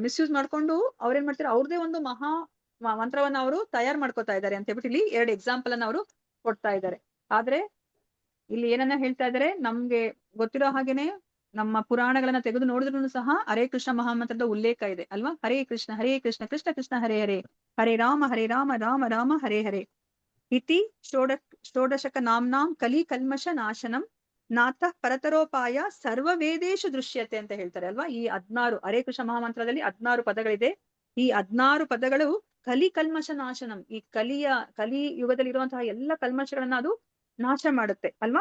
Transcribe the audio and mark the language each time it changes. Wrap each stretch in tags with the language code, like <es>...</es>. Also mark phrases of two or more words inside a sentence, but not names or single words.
<kn>ಮಿಸ್ಯೂಸ್ ಮಾಡ್ಕೊಂಡು ಅವ್ರೇನ್ ಮಾಡ್ತಾರೆ, ಅವ್ರದೇ ಒಂದು ಮಹಾ ಮಂತ್ರವನ್ನ ಅವರು ತಯಾರು ಮಾಡ್ಕೋತಾ ಇದ್ದಾರೆ ಅಂತ ಹೇಳ್ಬಿಟ್ಟು ಇಲ್ಲಿ 2 ಎಕ್ಸಾಂಪಲ್ ಅನ್ನ ಅವರು ಕೊಡ್ತಾ ಇದ್ದಾರೆ. ಆದ್ರೆ ಇಲ್ಲಿ ಏನನ್ನ ಹೇಳ್ತಾ ಇದಾರೆ, ನಮ್ಗೆ ಗೊತ್ತಿರೋ ಹಾಗೇನೆ ನಮ್ಮ ಪುರಾಣಗಳನ್ನ ತೆಗೆದು ನೋಡಿದ್ರು ಸಹ ಹರೇ ಕೃಷ್ಣ ಮಹಾಮಂತ್ರದ ಉಲ್ಲೇಖ ಇದೆ ಅಲ್ವಾ?</kn> <sa>ಹರೇ ಕೃಷ್ಣ ಕೃಷ್ಣ ಕೃಷ್ಣ ಹರೇ ಹರೇ, ಹರೇ ರಾಮ ರಾಮ ರಾಮ ಹರೇ ಹರೇ ಇತಿ ಷೋಡಶಕ ನಾಮ್ನಾಂ ಕಲಿ ಕಲ್ಮಶ ನಾಶನಂ ನಾಥ ಪರತರೋಪಾಯ ಸರ್ವ ವೇದೇಶು ದೃಶ್ಯತೆ</sa> <kn>ಅಂತ ಹೇಳ್ತಾರೆ ಅಲ್ವಾ? ಈ 16 ಹರೇ ಕೃಷ್ಣ ಮಹಾಮಂತ್ರದಲ್ಲಿ 16 ಪದಗಳಿದೆ. ಈ 16 ಪದಗಳು</kn> <sa>ಕಲಿ ಕಲ್ಮಶ ನಾಶನಂ,</sa> <kn>ಈ ಕಲಿ ಯುಗದಲ್ಲಿ ಇರುವಂತಹ ಎಲ್ಲ ಕಲ್ಮಶಗಳನ್ನ ಅದು ನಾಶ ಮಾಡುತ್ತೆ ಅಲ್ವಾ?</kn>